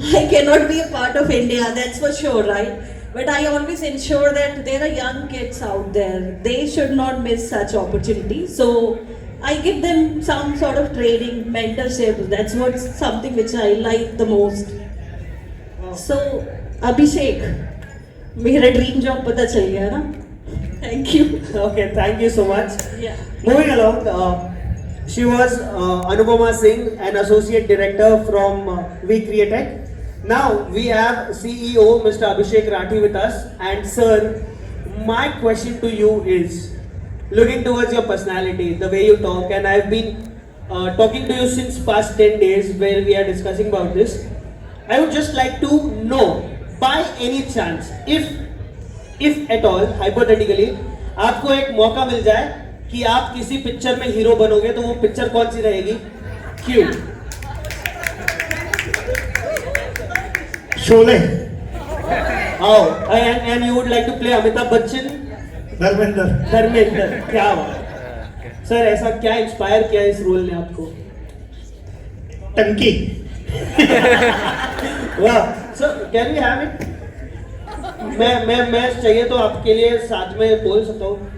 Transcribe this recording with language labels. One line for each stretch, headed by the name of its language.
English: I cannot be a part of India, that's for sure, right? But I always ensure that there are young kids out there. They should not miss such opportunities. So I give them some sort of training, mentorship. That's what something which I like the most.
Hindi: So Abhishek, मेरा dream job पता चल गया ना?
English: Thank you. Okay, thank you so much. Yeah. Moving along, she was Anupama Singh, an associate director from We Create Tech. Now we have CEO Mr. Abhishek Rathi with us, and sir, my question to you is, looking towards your personality, the way you talk, and I've been talking to you since past 10 days where we are discussing about this. I would just like to know, by any chance, if at all, hypothetically,
Hindi: आपको एक मौका मिल जाए कि आप किसी picture में hero बनोगे, तो वो पिक्चर कौन सी रहेगी? क्यों? Sholay.
English: Oh, and you would like to play Amitabh Bachchan?
Hindi: Dharmendra, क्या बात सर, ऐसा क्या इंस्पायर किया इस रोल ने आपको? टंकी. वाह, sir
English: Can we have it?
Hindi: मैं चाहिए तो आपके लिए साथ में बोल सकता हूँ.